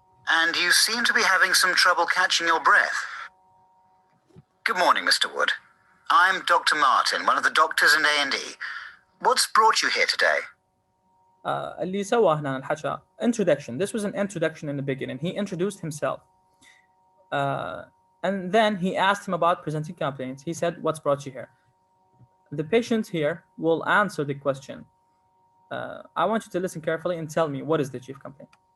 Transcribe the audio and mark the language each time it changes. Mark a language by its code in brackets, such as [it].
[en] And you seem to be having some trouble catching your breath. Good morning, Mr. Wood. I'm Dr. Martin, one of the doctors in A&E. What's brought you here today? [ar] اللي سواه هنا الحكى introduction. [en] This was an introduction in the beginning. He introduced himself. And then he asked him about presenting complaints. He said, what's brought you here? The patient here will answer the question. I want you to listen carefully and tell me, what is the chief complaint?